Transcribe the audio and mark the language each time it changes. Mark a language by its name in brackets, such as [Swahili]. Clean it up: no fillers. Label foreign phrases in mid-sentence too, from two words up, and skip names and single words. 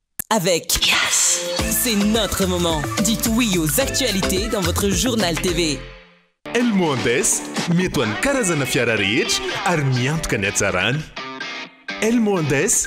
[French] avec Yes. C'est notre moment. Dites oui aux actualités dans votre journal TV. [Malagasy] Elmondes, metoan'ny karazana fiara rehetra ary miantoka ny hatsarany. Elmondes,